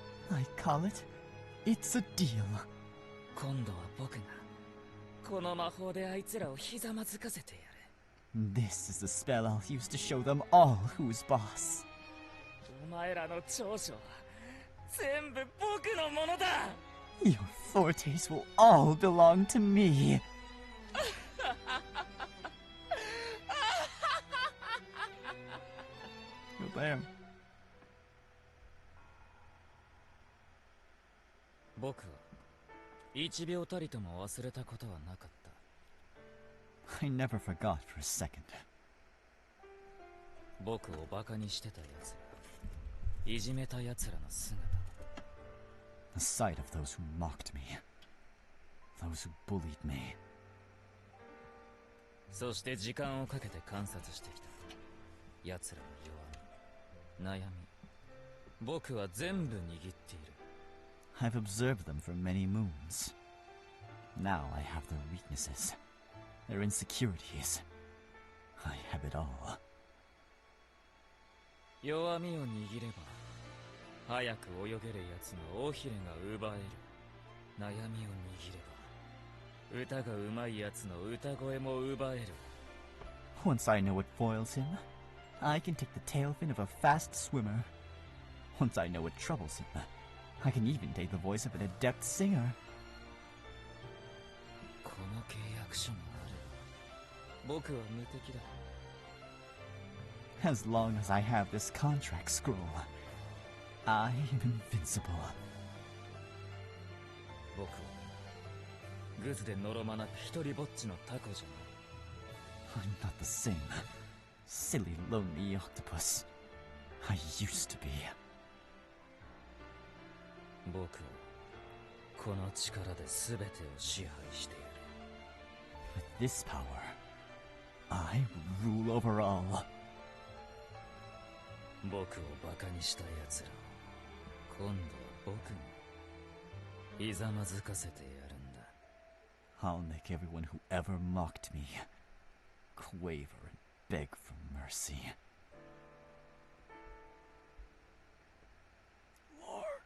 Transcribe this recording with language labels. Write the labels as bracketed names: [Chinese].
[English] I call it, It's a Deal. [Japanese] 今度は僕が、この魔法であいつらをひざまずかせてやる。 [English] This is the spell I'll use to show them all who's boss. [Japanese] お前らの長所は、全部僕のものだ [English] Your fortes will all belong to me. Oh, damn. [Japanese] 僕は1秒たりとも忘れたことはなかった。 [English] I never forgot for a second. [Japanese] 僕をバカにしてた奴ら、いじめた奴らの姿。 [English] The sight of those who mocked me. Those who bullied me. [Japanese] そして時間をかけて観察してきた。奴らの弱み、悩み、僕は全部握っている。 [English] I've observed them for many moons. Now I have their weaknesses, their insecurities. I have it all. [Japanese] 弱みを握れば、早く泳げる奴の尾ひれが奪える。悩みを握れば、歌が上手い奴の歌声も奪える。 [English] Once I know what foils him, I can take the tail fin of a fast swimmer. Once I know what troubles him, I can even take the voice of an adept singer. [Japanese] この契約書がある。僕は無敵だ。 [English] As long as I have this contract scroll, I am invincible. [Japanese] 僕はグズでのろまなく一人ぼっちのタコじゃない。 [English] I'm not the same silly, lonely octopus I used to be. [Japanese] 僕はこの力で全てを支配してやる。 [English] With this power, I rule over all. [Japanese] 僕をバカにした奴らを今度は僕にひざまずかせてやるんだ。 [English] I'll make everyone who ever mocked me quaver and beg for mercy. Lord.